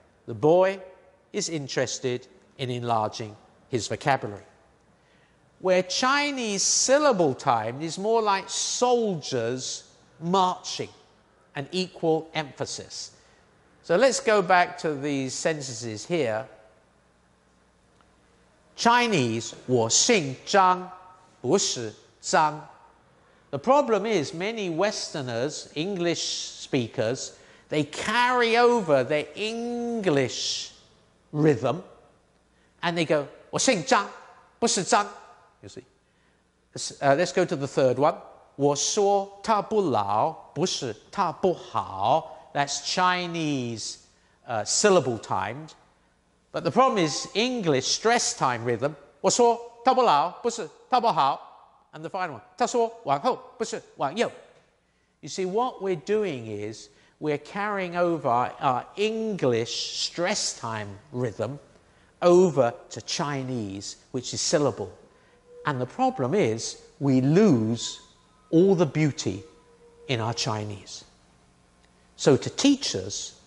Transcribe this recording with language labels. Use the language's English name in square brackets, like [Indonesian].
[English] The boy is interested in enlarging his vocabulary. Where Chinese syllable time is more like soldiers marching, an equal emphasis. So let's go back to these sentences here. Chinese, [Chinese] 我姓张，不是脏. [English] The problem is many Westerners, English speakers, they carry over their English rhythm and they go, [Chinese] 我姓张，不是脏. [English] You see. Let's go to the third one. [Chinese] 我说他不老，不是他不好. [English] That's Chinese syllable timed. But the problem is English stress time rhythm. [Chinese] 我说他不老，不是他不好. [English] And the final one. [Chinese] 他说往后，不是往右. [English] You see, what we're doing is we're carrying over our English stress time rhythm over to Chinese, which is syllable. And the problem is we lose all the beauty in our Chinese. So to teachers,